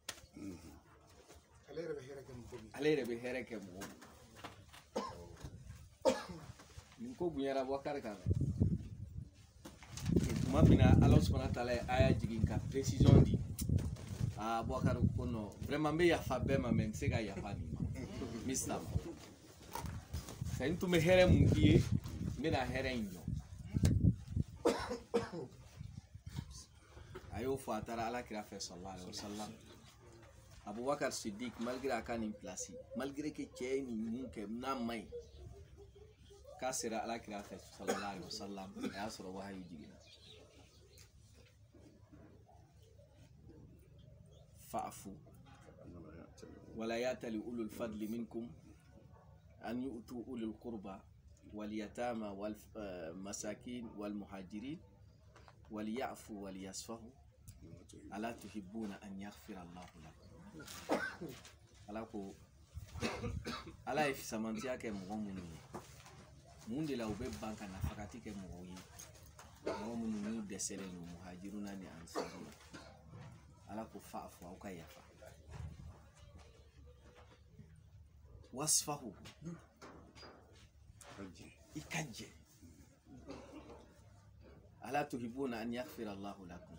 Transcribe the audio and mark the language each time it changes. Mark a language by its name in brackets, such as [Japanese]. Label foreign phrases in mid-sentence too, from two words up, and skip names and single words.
[Bambara] ale yɛrɛ bɛ hɛrɛ kɛ mɔgɔw nin ko bonyara Abubakar kan tuma min na Ala [Arabic] سبحانه وتعالى [Bambara] ye aya jigin ka précision di Abubakar ko [French] non vraiment [Bambara] n bɛ yafa bɛɛ ma mais n tɛ se ka yafa nin ma Mista ma c'est n tun bɛ hɛrɛ mun k'i ye n bɛna hɛrɛ in jɔ a y'o fɔ a taara alakira fɛ [Arabic] صلى الله عليه وسلم. [Bambara] Abubakar Siddiq malgré a ka nin place [French] malgré que [Bambara] cɛ ye nin mun kɛ n'a ma ɲi k'a sera alakira fɛ [Arabic] صلى الله عليه وسلم [Bambara] a y'a sɔrɔ wahayi jiginna. [Arabic] فاعفوا ولا يأتل أولو الفضل منكم أن يؤتوا أولي القربى واليتامى والمساكين والمهاجرين وليعفوا وليصفحوا ألا تحبون أن يغفر الله لكم. [Bambara] Ala ko ala ye fisamantiya kɛ mɔgɔ minnu ye mun de la u bɛ ban ka nafakati kɛ mɔgɔw ye mɔgɔ minnu n'u dɛsɛlen don muhajiruna ni ansaruna. Ala ko fa'fu aw ka yafa wasfahu i ka jɛ [Arabic] ألا تحبون أن يغفر الله لكم.